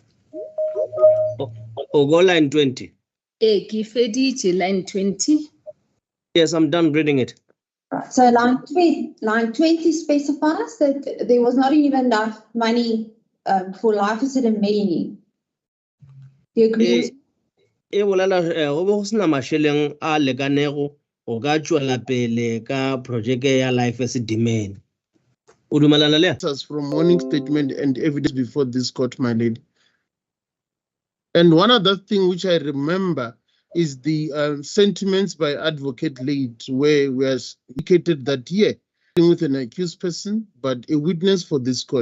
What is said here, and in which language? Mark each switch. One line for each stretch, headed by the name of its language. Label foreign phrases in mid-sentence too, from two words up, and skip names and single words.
Northern Sotho: Oh, go line 20. Ke feditše line 20.
English: Yes, I'm done reading it. So line 20 specifies that there was not even enough money for Life Esidimeni. Do you agree?
Northern Sotho: E bolela go bo sena masheleng a lekanego go ka tswela pele ka project ya Life Esidimeni. O dumelana le?
English: From warning statement and evidence before this court, my lady. And one other thing which I remember is the sentiments by Advocate Late, where we are indicated that, yeah, with an accused person, but a witness for this court.